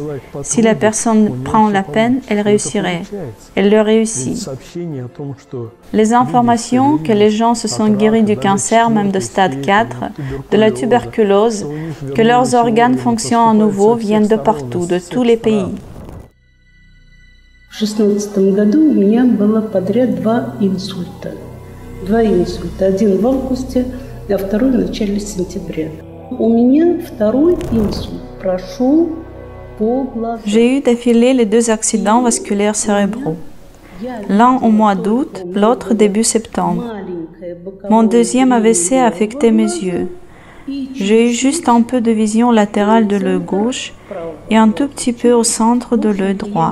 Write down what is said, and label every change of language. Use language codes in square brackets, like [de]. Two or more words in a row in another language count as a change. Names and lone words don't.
[fr] Si la personne prend la peine, elle réussirait. Elle le réussit. Les informations que les gens se sont guéris du cancer, même de stade 4, de la tuberculose, que leurs organes fonctionnent à nouveau, viennent de partout, de tous les pays. [ru] В 2016 году у меня было подряд 2 инсульта. 2 инсульта. Один в августе, а второй в начале сентября. У меня второй инсульт прошел по глазам. [fr] J'ai eu d'affilée les 2 accidents vasculaires cérébraux. L'un au mois d'août, l'autre début septembre. Mon deuxième AVC a affecté mes yeux. J'ai eu juste un peu de vision latérale de l'œil gauche et un tout petit peu au centre de l'œil droit.